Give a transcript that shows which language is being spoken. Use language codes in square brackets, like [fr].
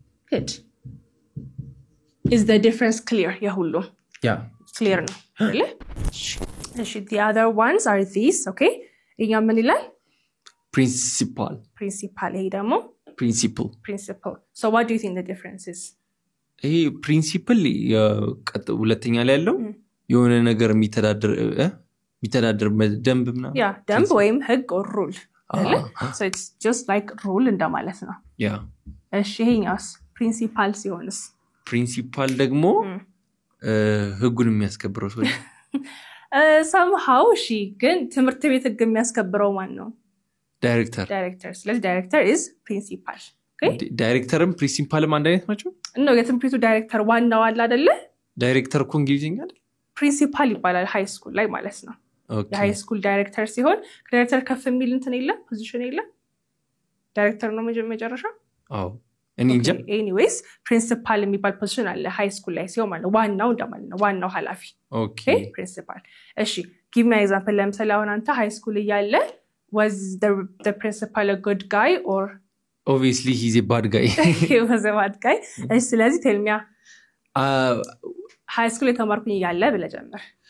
[en] good is the difference clear ያሁሉ yeah clear ነው really the other ones are these okay [am] እኛ ምን ይላል [en] principal [am] ይሄ ደግሞ [en] principle so what do you think the difference is [am] ይሄ principle ሁለተኛ ላይ ያለው የሆነ ነገር የሚተዳደር ደንብ ምናምን [en] yeah [am] ደንብ ወይም ህግ [en] or rule so it's just like rule እንደማለት ነው yeah [am] እሺ ይሄኛውስ principal ሲሆንስ principal ደግሞ ህጉን የሚያስከብረው ሰው somehow she ግን ትምህርት ቤት ህግ የሚያስከብረው ማን ነው director ስለዚህ [en] director is principal okay [am] ዳይሬክተርም ፕሪንሲፓልም አንድ አይነት ናቸው ነው የትምህርት ቤቱ ዳይሬክተር ዋናው አለ አይደለ ዳይሬክተር እኮ እንግሊዝኛ አይደል ፕሪንሲፓል ይባላል ሃይ ስኩል ላይ ማለት ነው የሃይ ስኩል ዳይሬክተር ሲሆን ዳይሬክተር ከፍ የሚል እንትን የለም ፖዚሽን የለም ዳይሬክተር ነው መጨረሻ አዎ እንጃ anyways ፕሪንሲፓል የሚባል ፖዚሽን አለ ሃይ ስኩል ላይ ሲሆን ማለት ዋናው እንደማለት ነው ዋናው ኃላፊ [en] ኦኬ ፕሪንሲፓል እሺ give me an example [am] ለምሳሌ አሁን አንተ ሃይ ስኩል እያለ [en] was the principal a good guy or obviously he's a bad guy he was a bad guy ስለዚህ tell me high school [am] የተማርኩኝ እያለ ብለህ ጀምር